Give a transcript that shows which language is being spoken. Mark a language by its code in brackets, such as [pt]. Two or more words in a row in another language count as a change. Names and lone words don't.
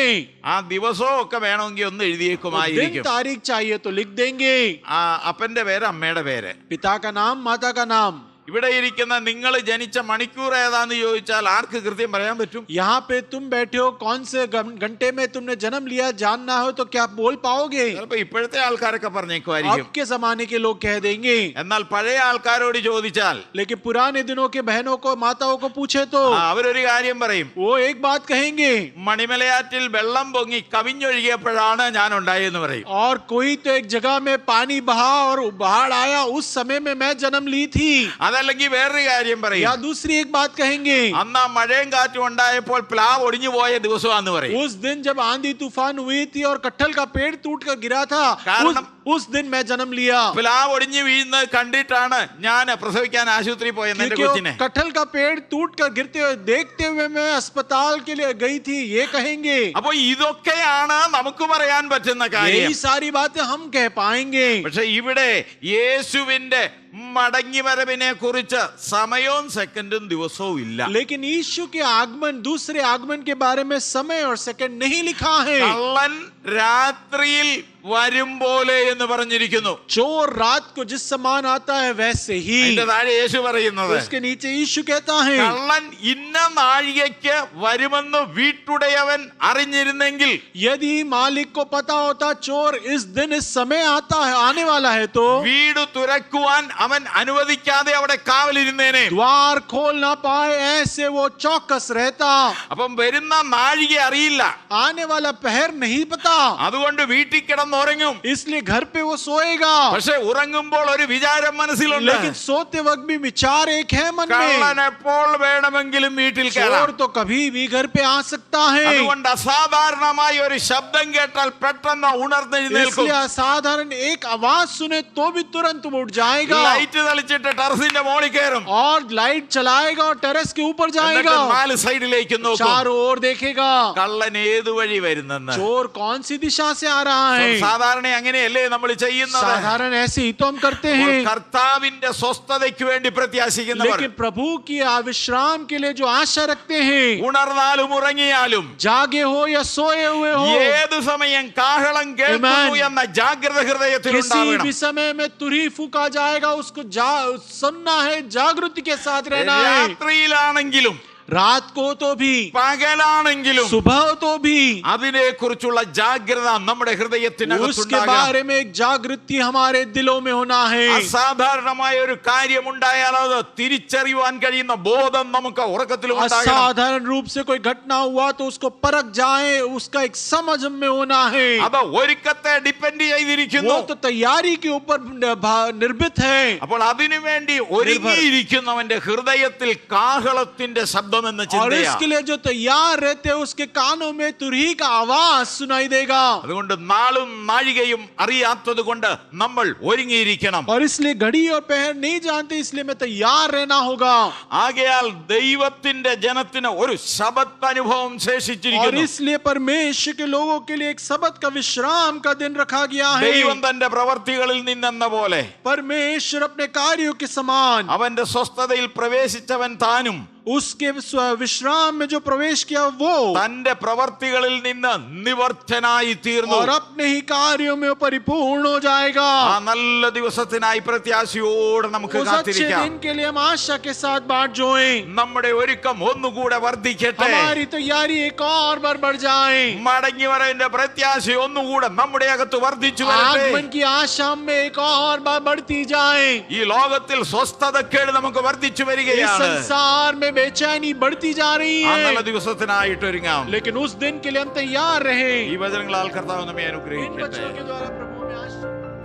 [ml] ആ ദിവസവും ഒക്കെ വേണമെങ്കിൽ ഒന്ന് [hi] दिन [ml] എഴുതിയേക്കുമായിരിക്കും. [hi] तारीख चाहिए तो लिख देंगे. [ml] ആ അപ്പന്റെ പേര്, അമ്മയുടെ പേര്. [hi] पिता का नाम, माता का नाम. [ml] ഇവിടെ ഇരിക്കുന്ന നിങ്ങൾ ജനിച്ച മണിക്കൂർ ഏതാന്ന് ചോദിച്ചാൽ ആർക്ക് കൃത്യം പറയാൻ പറ്റും? [hi] यहाँ पे तुम बैठे हो, कौन से घंटे में तुमने जन्म लिया जानना हो तो क्या बोल पाओगे? [ml] ചിലപ്പോ ഇപ്പോഴത്തെ ആൾക്കാരൊക്കെ പറഞ്ഞേക്കുമായിരിക്കും. [hi] अब के जमाने के लोग कह देंगे. [ml] എന്നാൽ പഴയ ആൾക്കാരോട് ചോദിച്ചാൽ [hi] लेकिन पुराने दिनों के बहनों को, माताओं को पूछे तो [ml] അവരൊരു കാര്യം പറയും. [hi] वो एक बात कहेंगे. [ml] മണിമലയാറ്റിൽ വെള്ളം പൊങ്ങി കവിഞ്ഞൊഴുകിയപ്പോഴാണ് ഞാൻ ഉണ്ടായെന്ന് പറയും. [hi] और कोई तो एक जगह में पानी बहा और बाढ़ आया, उस समय में मैं जन्म ली थी. [ml] അതല്ലെങ്കിൽ വേറൊരു കാര്യം പറയും. [hi] या दूसरी एक बात कहेंगे. [ml] അന്ന് ആ മഴയും കാറ്റും ഉണ്ടായപ്പോൾ പ്ലാവ് ഒടിഞ്ഞു പോയ ദിവസമാണെന്ന് പറയും. [hi] उस दिन जब आंधी तूफान हुई थी और कटहल का पेड़ टूट कर गिरा था, उस दिन मैं जन्म लिया. [ml] പ്ലാവ് ഒടിഞ്ഞു വീഴുന്നത് കണ്ടിട്ടാണ് ഞാൻ പ്രസവിക്കാൻ ആശുപത്രി പോയെന്ന് എന്റെ [hi] क्योंकि [ml] കൊച്ചിനെ. [hi] वो कटहल का पेड़ टूट कर गिरते हुए देखते हुए मैं अस्पताल के लिए गई थी, ये कहेंगे. [ml] അപ്പൊ ഇതൊക്കെയാണ് നമുക്ക് പറയാൻ പറ്റുന്ന കാര്യം. [hi] यही सारी बातें हम कह पाएंगे. [ml] പക്ഷെ ഇവിടെ യേശുവിന്റെ മടങ്ങി വരവിനെ കുറിച്ച് സമയവും സെക്കൻഡും ദിവസവും ഇല്ല. [hi] लेकिन यीशु के आगमन, दूसरे आगमन के बारे में समय और सेकंड नहीं लिखा है. [ml] കള്ളൻ രാത്രിയിൽ വരും പോലെ എന്ന് പറഞ്ഞിരിക്കുന്നു. [hi] चोर रात को जिस समान आता है वैसे ही. [ml] അതിന്റെ താഴെ യേശു പറയുന്നത്, [hi] उसके नीचे यीशु कहता है, [ml] കള്ളൻ ഇന്ന നാഴികയ്ക്ക് വരുമെന്ന് വീട്ടുടയവൻ അറിഞ്ഞിരുന്നെങ്കിൽ, [hi] यदि मालिक को पता होता चोर इस दिन इस समय आता है, आने वाला है, तो [ml] വീട് തുറക്കുവാൻ അവൻ അനുവദിക്കാതെ അവിടെ കാവലിരുന്നേനെ. [hi] द्वार खोल ना पाए, ऐसे वो चौकस रहता. [ml] അപ്പം വരുന്ന നാഴിക അറിയില്ല. [hi] आने वाला पहर नहीं पता, [ml] അതുകൊണ്ട് വീട്ടിൽ കിടന്നുറങ്ങും. [hi] इसलिए घर पे वो सोएगा. [ml] പക്ഷെ ഉറങ്ങുമ്പോൾ ഒരു വിചാരം മനസ്സിലുണ്ട്. [hi] लेकिन सोते वक्त भी विचार एक है मन [ml] കള്ളൻ [hi] में. [ml] എപ്പോൾ വേണമെങ്കിലും വീട്ടിൽ കയറാം. [hi] चोर तो कभी भी घर पे आ सकता है. [ml] അതുകൊണ്ട് അസാധാരണമായ ഒരു ശബ്ദം കേട്ടാൽ പെട്ടെന്ന് ഉണർന്നെഴുന്നേൽക്കും. [hi] इसलिए असाधारण एक आवाज सुने तो भी तुरंत वो उठ जाएगा [ml] ലൈറ്റ് തെളിച്ചിട്ട് ടെറസിന്റെ മോളിൽ കയറും. [hi] और लाइट चलाएगा और टेरेस के ऊपर [ml] എന്നിട്ട് [hi] जाएगा, [ml] നാല് സൈഡിലേക്ക് നോക്കും. [hi] चारों ओर देखेगा [ml] കള്ളൻ ഏതു വഴി വരുന്നെന്ന്. [hi] चोर कौन सी दिशा से आ रहा है. [ml] സാധാരണ അങ്ങനെയല്ലേ നമ്മൾ ചെയ്യുന്നത്. [hi] साधारण ऐसे ही तो हम करते [ml] അപ്പോൾ [hi] हैं. [ml] കർത്താവിന്റെ സ്വസ്ഥതയ്ക്ക് വേണ്ടി പ്രത്യാശിക്കുന്നവർ, [hi] लेकिन प्रभु की विश्राम के लिए जो आशा रखते हैं, [ml] ഉണർന്നാലും ഉറങ്ങിയാലും [hi] जागे हो या सोए हुए हो, [ml] ഏതു സമയം കാഹളം കേൾക്കുന്നു എന്ന ജാഗ്രത ഹൃദയത്തിൽ [hi] किसी [ml] ഉണ്ടാവണം. [hi] भी समय में तुरही फूका जाएगा, उसको सुनना है, जागृति के साथ रहना है. [ml] രാത്രിയിലാണെങ്കിലും [hi] रात को तो भी, [ml] പകലാണെങ്കിലും [hi] सुबह तो भी, [ml] അതിനെ കുറിച്ചുള്ള ജാഗ്രത നമ്മുടെ [hi] उसके [ml] ഹൃദയത്തിനകത്തുണ്ടാകണം. [hi] बारे में एक जागृति हमारे दिलों में होना है. [ml] അസാധാരണമായ ഒരു കാര്യമുണ്ടായാൽ അത് തിരിച്ചറിയുവാൻ കഴിയുന്ന ബോധം നമുക്ക് ഉറക്കത്തിലും ഉണ്ടാകണം. [hi] असाधारण रूप से कोई घटना हुआ तो उसको परख जाए, उसका एक समझ में होना है. [ml] അത് ഒരുക്കത്തെ ഡിപ്പെൻഡ് ചെയ്തിരിക്കുന്നു. [hi] वो तो तैयारी के ऊपर निर्मित है. [ml] അപ്പോൾ അതിനുവേണ്ടി ഒരുങ്ങിയിരിക്കുന്നവന്റെ ഹൃദയത്തിൽ കാഹളത്തിന്റെ ശബ്ദമെന്ന [hi] और [ml] ചിന്തയാണ്. [hi] इसके लिए जो तैयार रहते हैं उसके कानों में तुरही का आवाज सुनाई देगा. [ml] അതുകൊണ്ട് നാളും നാഴികയും അറിയാത്തത് കൊണ്ട് നമ്മൾ ഒരുങ്ങിയിരിക്കണം. [hi] और इसलिए घड़ी और पहर नहीं जानते, इसलिए मैं तैयार रहना होगा. [ml] ആകയാൽ ദൈവത്തിന്റെ ജനത്തിന് ഒരു ശബത്ത് അനുഭവം [hi] और [ml] ശേഷിച്ചിരിക്കുന്നു. [hi] इसलिए परमेश्वर के लोगों के लिए एक सबत का विश्राम का दिन रखा गया है. [ml] ദൈവം തന്റെ പ്രവർത്തികളിൽ നിന്നെന്ന പോലെ [hi] परमेश्वर अपने कार्यों के समान [ml] അവന്റെ സ്വസ്ഥതയിൽ പ്രവേശിച്ചവൻ താനും [hi] उसके विश्राम में जो प्रवेश किया वो [ml] തന്റെ പ്രവർത്തികളിൽ നിന്ന് നിവർത്തനായി തീർന്നു. [hi] और अपने ही कार्यों में परिपूर्ण हो जाएगा. [ml] ആ നല്ല ദിവസത്തിനായി പ്രത്യാശയോടെ നമുക്ക് [hi] उस अच्छे [ml] കാത്തിരിക്കാം. [hi] दिन के लिए हम आशा के साथ बाट जोएं. [ml] നമ്മുടെ ഒരുക്കം ഒന്നുകൂടെ വർദ്ധിക്കട്ടെ. [hi] हमारी तैयारी एक और बार बढ़ जाए. [ml] മടങ്ങി വരവിന്റെ പ്രത്യാശ ഒന്നുകൂടെ നമ്മുടെ അകത്ത് വർദ്ധിച്ചു വരട്ടെ. [hi] आगमन की आशा में एक और बार बढ़ती जाए. [ml] ഈ ലോകത്തിൽ സ്വസ്ഥതക്കേട് നമുക്ക് വർദ്ധിച്ചു [hi] इस [ml] വരികയാണ്. [hi] संसार में बेचैनी बढ़ती जा रही [ml] ആ നല്ല [hi] है, [ml] ദിവസത്തിനായിട്ട് ഒരുങ്ങാം. [hi] लेकिन उस दिन के लिए हम तैयार रहे. [ml] ഈ വചനങ്ങളാൽ കർത്താവ് നമ്മെ [hi] इन [ml] അനുഗ്രഹിക്കട്ടെ. [hi] बच्चों के द्वारा प्रभु में आशीष